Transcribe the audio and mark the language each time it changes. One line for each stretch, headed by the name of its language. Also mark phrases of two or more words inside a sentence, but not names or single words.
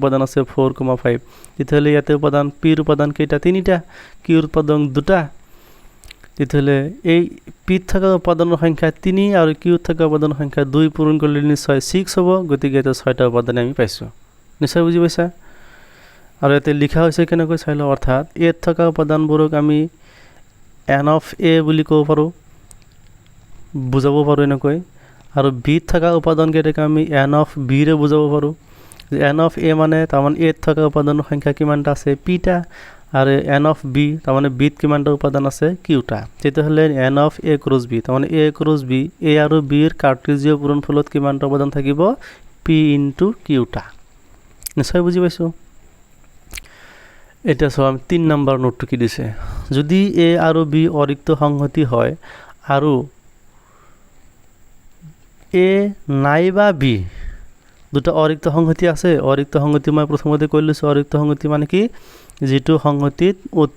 Assamese: উপাদান আছে 4,5 তেতিয়াহ'লে ইয়াতে উপাদান p ৰ উপাদান কেইটা 3টা q ৰ উপাদান 2টা তেতিয়াহ'লে এই p ত থকা উপাদানৰ সংখ্যা 3 আৰু q ত থকা উপাদানৰ সংখ্যা 2 পূৰণ কৰিলে নিশ্চয় 6 হ'ব গতিকে এটা 6টা উপাদান আমি পাইছোঁ নিশ্চয় বুজি পাইছা আৰু ইয়াতে লিখা হৈছে কেনেকৈ চাই লওঁ অৰ্থাৎ a ত থকা উপাদানবোৰক আমি
English: n of a
Assamese: বুলি ক'ব পাৰোঁ বুজাব পাৰোঁ এনেকৈ আৰু b ত থকা উপাদান কেইটাক আমি
English: n of b
Assamese: ৰে বুজাব পাৰোঁ যে
English: n of a
Assamese: মানে তাৰমানে a ত থকা উপাদানৰ সংখ্যা কিমানটা আছে pটা আৰু
English: n of b
Assamese: তাৰমানে b ত কিমানটা উপাদান আছে qটা তেতিয়াহ'লে
English: n of a
Assamese: ক্ৰছ b তাৰমানে a ক্ৰছ b a আৰু b ৰ কাৰ্টেজীয় পূৰণফলত কিমানটা উপাদান থাকিব p ইনটু qটা নিশ্চয় বুজি পাইছোঁ এটা চোৱা 3 নম্বৰ নোটটো কি দিছে যদি a আৰু b অৰিক্ত সংহতি হয় আৰু a নাইবা b দুটা অৰিক্ত সংহতি আছে অৰিক্ত সংহতি মই প্ৰথমতে কৈ লৈছোঁ অৰিক্ত সংহতি মানে কি যেটো সংহতিত অতি